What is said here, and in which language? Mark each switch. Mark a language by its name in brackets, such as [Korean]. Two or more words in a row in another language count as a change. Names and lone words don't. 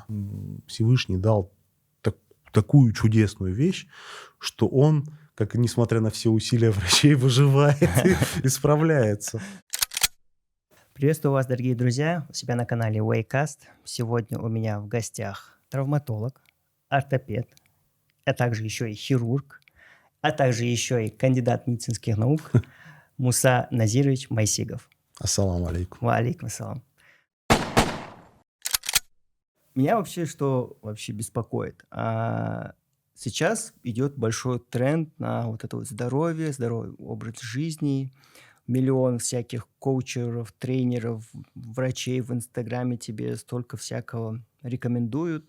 [Russian] Всевышний дал такую чудесную вещь, что он, как несмотря на все усилия врачей, выживает и справляется. Приветствую вас, дорогие друзья, у себя на канале Waycast. Сегодня у меня в гостях травматолог, ортопед, а также еще и хирург, а также еще и кандидат медицинских наук Муса Назирович Майсигов. [Arabic] السلام عليكم. وعليكم السلام. [Russian] Меня вообще беспокоит? Сейчас идет большой тренд на вот это вот здоровье, здоровый образ жизни. Миллион всяких коучеров, тренеров, врачей в Инстаграме тебе столько всякого рекомендуют.